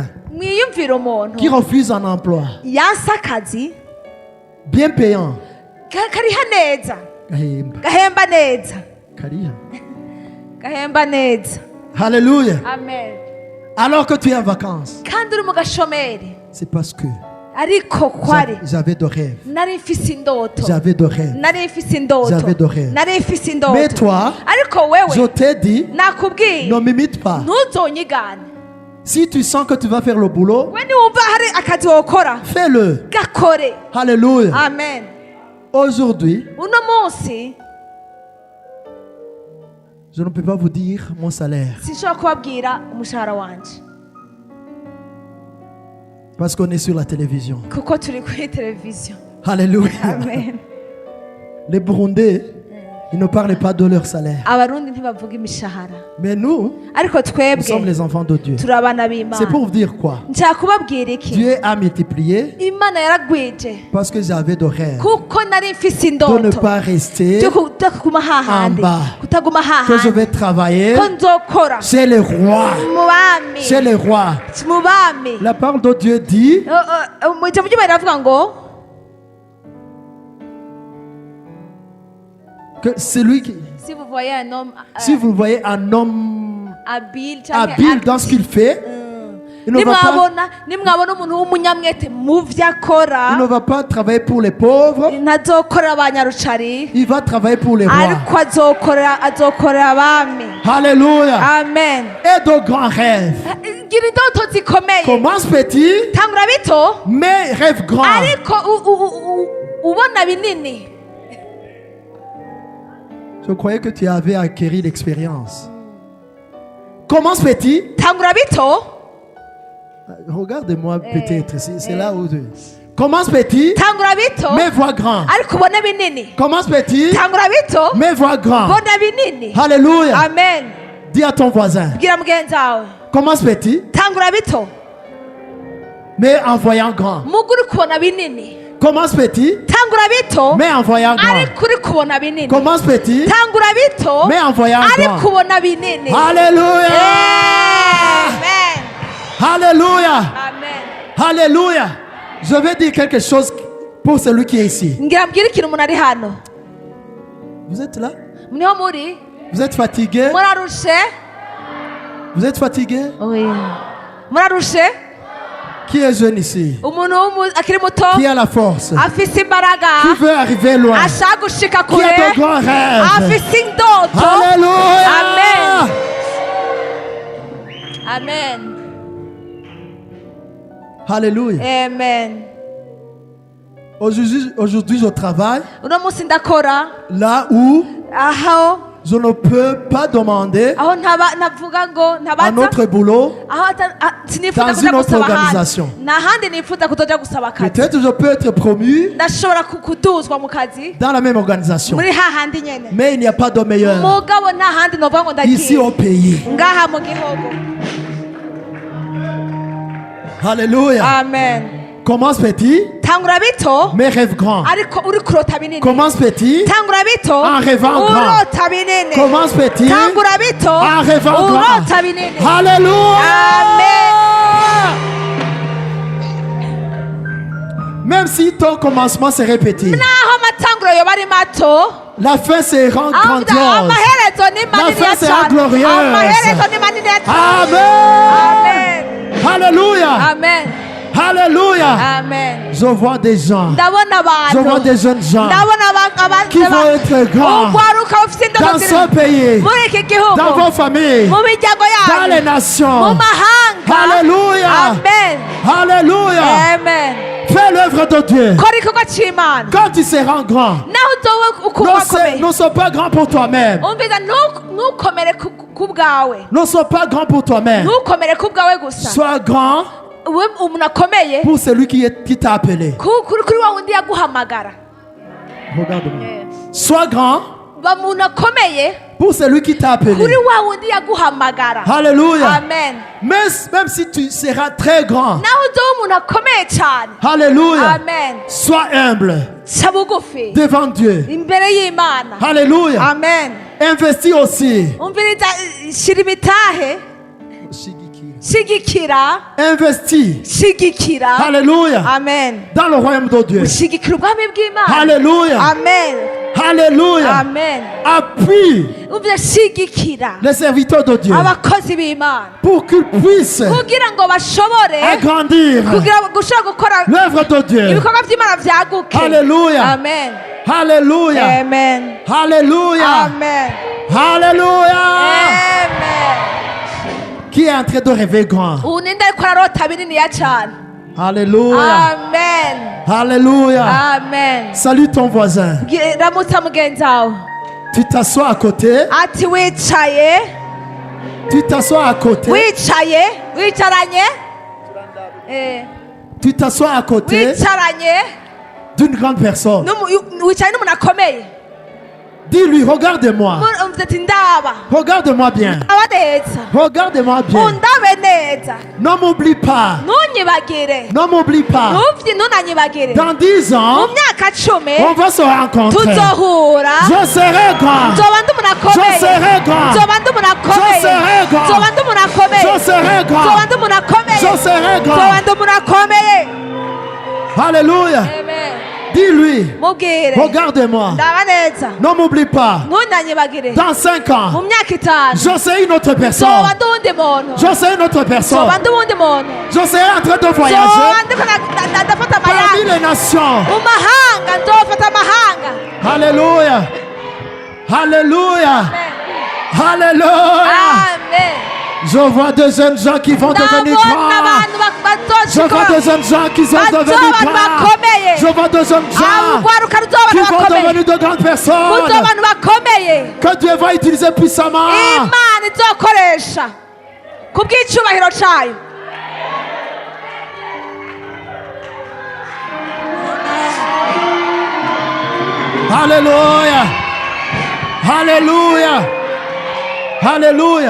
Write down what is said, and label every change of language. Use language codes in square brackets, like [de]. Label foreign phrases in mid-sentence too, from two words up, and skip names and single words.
[rn] Mwiyumvira umuntu [fr] qui refuse un emploi [rn] yanse akazi [fr] bien payant. [rn] kariha neza, Gahemba. gahemba neza, Kariha. gahemba neza. Alléluia. Amen. [fr] Alors que tu es en vacances, [rn] Kandi uri mu gashomeri, [fr] c'est parce que [rn] ariko kwari [fr] j'avais de rêves. [rn] nari mfise indoto, [fr] J'avais de rêves. [rn] nari mfise indoto, [fr] J'avais de rêves. [rn] nari mfise indoto. [fr] Mais toi, [rn] ariko [fr] je [rn] wewe [fr] t'ai dit, [rn] nakubwiye [fr] ne m'imite pas. [rn] ntuzonyigane. [fr] Si tu sens que tu vas faire le boulot, [rn] We niwumva hari akazi wokora [fr] fais-le. [rn] gakore. Alléluia. Amen. [fr] Aujourd'hui, [rn] Uno munsi [fr] je ne peux pas vous dire mon salaire [rn] sinshobora kubabwira umushahara wanje [fr] parce qu'on est sur la télévision. [rn] kuko turi kuri televiziyo. Alléluia. Amen. [fr] Les Burundais, ils ne parlent pas de leur salaire. [rn] Abarundi ntibavuga imishahara, [fr] Mais nous, [rn] ariko [fr] nous sommes [rn] twebwe [fr] les enfants de Dieu. [rn] turi abana [fr] C'est [rn] b'Imana. [fr] pour vous dire quoi? [rn] Nshaka kubabwira iki? [fr] Dieu a multiplié [rn] Imana yaragwije [fr] parce que j'avais de rêves [rn] kuko nari mfise [fr] de ne [rn] indoto [fr] pas rester, [rn] byo kutaguma hahandi, [fr] en bas. [rn] kutaguma [fr] que je [rn] hahandi, [fr] vais travailler [rn] ko nzokora [fr] chez les rois. [rn] mu bami, [fr] Chez les rois. [rn] mu bami. [fr] La parole de Dieu dit, [rn] Mu ijambo ry'Imana riravuga ngo [fr] que celui qui, si vous voyez un homme si vous voyez un homme [rn] habile canke [fr] habile dans ce qu'il fait, Il ne va pas- [rn] nimwabona umuntu w'umunyamwete mu vyo akora [fr] Il ne va pas travailler pour les pauvres, [rn] ntazokorera abanyarucari [fr] il va travailler pour les rois. [rn] ariko azokorera abami. Alléluia. Amen. [fr] Et de grands rêves. [rn] gira indoto zikomeye, [fr] Commence petit, [rn] tangura bito [fr] mais rêve grand. [rn] ariko ubona binini. [fr] Je croyais que tu avais acquis l'expérience. Commence petit. [rn] Tangura bito, [fr] Regarde-moi peut-être. C'est là où tu... Commence petit, [rn] tangura bito [fr] mais vois grand. [rn] ariko ubone binini. [fr] Commence petit, [rn] Tangura bito [fr] mais vois grand. [rn] bona binini. Alléluia. Amen. [fr] Dis à ton voisin. [rn] Bwira mugenzi wawe [fr] Commence petit, [rn] tangura bito [fr] mais en voyant grand. [rn] muga uri kubona binini. [fr] Commence petit, [rn] Tangura bito [fr] mais en voyant grand. [rn] ariko uri kubona binini. [fr] Commence petit, [rn] Tangura bito [fr] mais en voyant [rn] ariko [fr] grand. [rn] ubona binini. Alléluia. Amen. Alléluia. Amen. Alléluia. [fr] Je vais dire quelque chose pour celui qui est ici. [rn] Ngira mbwira ikintu umuntu ari hano. [fr] Vous êtes là? [rn] Niho muri [fr] Vous êtes fatigué? [rn] murarushe. [fr] Vous êtes fatigué? [rn] Murarushe. [fr] Qui est jeune ici? [rn] Umuntu akiri muto [fr] Qui a la force? [rn] afise imbaraga [fr] Qui veut arriver loin? [rn] ashaka gushika [fr] Qui [rn] kure [fr] a de grands rêves? [rn] afise indoto. Alléluia. Amen. Amen. Alléluia. Amen. [fr] Aujourd'hui, je travaille [rn] Uno munsi ndakora [fr] là où [rn] aho [fr] je ne peux pas demander [rn] navuga ngo [fr] à [rn] ntabaza [fr] notre boulot. [rn] aho sinifuza [fr] Dans [rn] kuja [fr] une autre [rn] gusaba ahandi. [fr] organisation. [rn] nta handi nifuza kuzoja gusaba akazi. [fr] Peut-être je peux être promu [rn] ndashobora kuduzwa mu kazi [fr] dans la même organisation. [rn] muri hahandi nyene, [fr] Mais il n'y a pas de meilleur [rn] mugabo nta handi novuga ngo [fr] ici [rn] ndagiye [fr] au pays. [rn] ngaha mu gihugu. Alléluia. Amen. [fr] Commence petit, [rn] Tangura bito [fr] mais rêve grand. [rn] ariko uri kurota binini. [fr] Commence petit, [rn] Tangura bito [fr] en rêvant grand. [rn] urota binini. [fr] Commence petit, [rn] Tangura bito [fr] en rêvant grand. [rn] urota binini. Alléluia. Amen. [fr] Même si ton commencement serait petit, [rn] naho amatanguro yoba ari mato [fr] la fin sera grandiose. [rn] amaherezo ni manini [fr] fin [rn] ya [fr] sera [rn] cyane. [fr] glorieuse. [rn] Amaherezo ni manini ya cyane. Amen. Amen. Alléluia. Amen. Alléluia. Amen. [fr] Je vois des gens, [rn] Ndabona [fr] je vois [rn] abantu. [fr] des jeunes gens [rn] Ndabona [fr] qui vont être grands [rn] ugwaruka ufite [fr] dans [rn] indoto [fr] ce [rn] ziri [fr] pays, [rn] muri iki gihugu, [fr] dans vos familles, [rn] mu miryango [fr] dans les [rn] yanyu, mu [fr] nations. [rn] mahanga. Alléluia. Amen. Alléluia. Amen. [fr] Fais l'œuvre de Dieu. [rn] Kora igikorwa c'Imana. [fr] Quand tu seras grand, [rn] naho uzoba ukuba akomeye, [fr] ne sois pas grand pour toi-même. [rn] umviza ntukomere ku bwawe, [fr] Ne sois pas grand pour toi-même. [rn] ntukomere ku bwawe gusa. [fr] Sois grand [rn] we umuntu akomeye [fr] pour celui qui t'a appelé. [rn] kuri wa wundi yaguhamagara. [fr] Regarde-moi. Sois grand [rn] ba umuntu akomeye [fr] pour celui qui t'a appelé. [rn] kuri wa wundi yaguhamagara. Alléluia. Amen. [fr] Même si tu seras très grand. [rn] naho uzoba umuntu akomeye cyane. Alléluia. Amen. [fr] Sois humble [rn] ca bugufi [fr] devant Dieu. [rn] imbere y'Imana. Alléluia. Amen. [fr] Investis aussi. [rn] umviriza, shira imitahe, shigikira, [fr] Investis. [rn] shigikira. Alléluia. Amen. [fr] Dans le royaume de Dieu. [rn] ushigikira ubwami bw'Imana. Alléluia. Amen. Alléluia. Amen. [fr] Appuie [rn] umvira, shigikira [fr] les serviteurs de Dieu [rn] abakozi b'Imana [fr] pour qu'ils puissent [rn] kugira ngo bashobore [fr] agrandir [rn] gushobora gukora [fr] l'œuvre de Dieu. [rn] ibikorwa by'Imana byaguke. Alléluia. Amen. Alléluia. Amen. Alléluia. Amen. Alléluia. Amen. [fr] Qui est en train de rêver grand? [rn] ubu ninde ariko ararota bininiya cyane. Alléluia. Amen. Alléluia. Amen. [fr] Salue ton voisin. [rn] Ramutsa mugenzi wawe [fr] Tu t'assois à côté. [rn] ati wicaye, [fr] Tu t'assois à côté. [rn] wicaye, wicaranye, [fr] Tu t'assois à côté [rn] wicaranye [fr] d'une grande personne. [rn] wicaye n'umuntu akomeye. [fr] Dis-lui, regarde-moi. [rn] umva ati ndaba [fr] Regarde-moi bien. [rn] aba neza, [fr] Regarde-moi bien. [rn] undabe neza, [fr] Ne m'oublie pas. [rn] ntunyibagire, [fr] Ne m'oublie pas. [rn] ntunanyibagire. [fr] Dans 10 ans, [rn] mu myaka 10 [fr] on va se rencontrer. [rn] tuzohura, [fr] Je serai grand. [rn] nzoba ndi umuntu akomeye, [fr] Je serai grand. [rn] nzoba ndi umuntu akomeye, [fr] Je serai grand. [rn] nzoba ndi umuntu akomeye, [fr] Je serai grand. [rn] nzoba ndi umuntu akomeye, [fr] Je serai [rn] nzoba [fr] grand. [rn] ndi umuntu akomeye. Alléluia. Amen. [fr] Dis Dis-lui, [rn] mubwire [fr] regarde-moi. [rn] ndaba neza [fr] Ne m'oublie pas. [rn] ntunyanyibagire [fr] Dans 5 ans, [rn] mu myaka itanu [fr] je serai une autre personne. [rn] nzoba ndi uwundi muntu [fr] Je serai une autre personne. [rn] nzoba ndi uwundi muntu [fr] Je serai en train de [rn] nzoba [fr] voyager [rn] ndiko ndafata [fr] parmi [rn] amayanga [fr] les nations. [rn] mu mahanga nzofata amahanga Alléluia. Alléluia. Alléluia. amen [fr] Je vois des jeunes gens qui vont devenir [rn] ndabona [fr] grands. [rn] abantu [fr] Je vois des jeunes gens qui vont devenir grands. Je vois des jeunes gens [rn] urwaruka ruzoba [fr] qui [rn] abantu [fr] vont [rn] bakomeye [fr] devenir de grandes personnes. [rn] muzoba abantu bakomeye [fr] Que Dieu va utiliser puissamment. [rn] imana izokoresha ku bw'icyubahiro cyayo Alléluia. Alléluia. Alléluia.